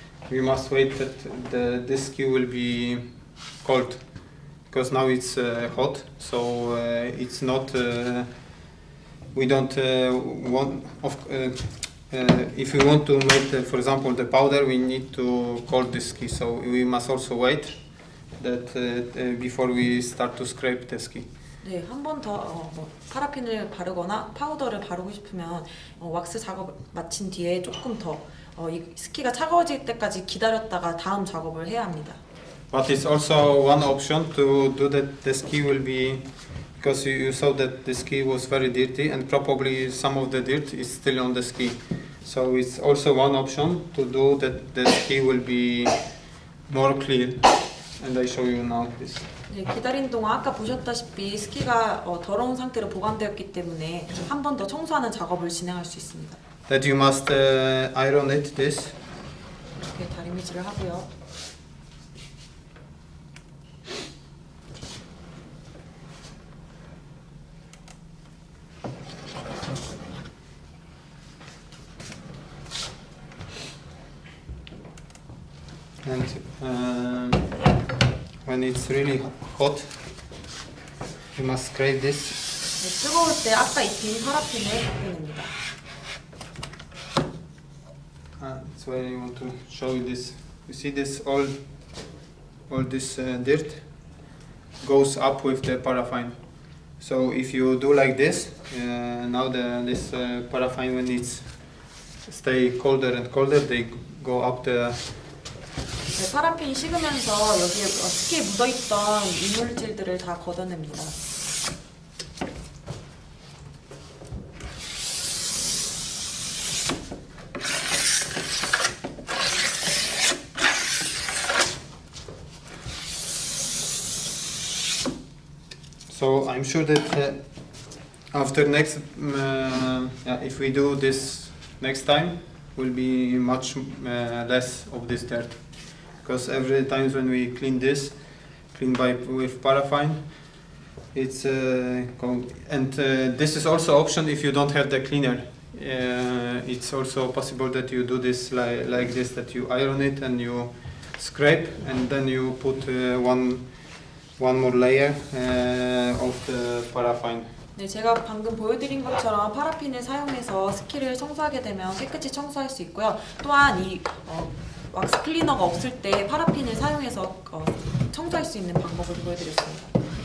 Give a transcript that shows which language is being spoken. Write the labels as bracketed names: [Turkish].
[English] we must wait that this ski will be cold, because now it's hot, so it's not. We don't want. If we want to make, for example, the powder, we need to cold the ski. So we must also wait that before we start to scrape the ski. [Korean] 네, 한 번 더 파라핀을 바르거나 파우더를 바르고 싶으면 왁스 작업을 마친 뒤에 조금 더 이 스키가 차가워질 때까지 기다렸다가 다음 작업을 해야 합니다. [English] But it's also one option to do that. The ski will be, because you saw that the ski was very dirty and probably some of the dirt is still on the ski. So it's also one option to do that. The ski will be more clean. And I show you now this. [Korean] 네, 기다린 동안 아까 보셨다시피 스키가 더러운 상태로 보관되었기 때문에 한 번 더 청소하는 작업을 진행할 수 있습니다. [English] That you must iron it. This. [Korean] 이렇게 다리미질을 하고요. [English] And when it's really hot, you must scrape this. [Korean] 네, 뜨거울 때 아까 입힌 파라핀을 벗겨냅니다. [English] That's why I want to show you this. You see this all this dirt goes up with the paraffin. So if you do like this, now this paraffin, when it's stay colder and colder, they go up the. [Korean] 네, 파라핀이 식으면서 여기에 스키에 묻어있던 이물질들을 다 걷어냅니다. [English] So I'm sure that after next, if we do this next time, will be much less of this dirt. Because every time when we clean with paraffin, it's and this is also option if you don't have the cleaner. It's also possible that you do this like this, that you iron it and you scrape and then you put one more layer of the paraffin. [Korean] 네, 제가 방금 보여드린 것처럼 파라핀을 사용해서 스키를 청소하게 되면 깨끗이 청소할 수 있고요. 또한 이 왁스 클리너가 없을 때 파라핀을 사용해서 청소할 수 있는 방법을 보여드렸습니다.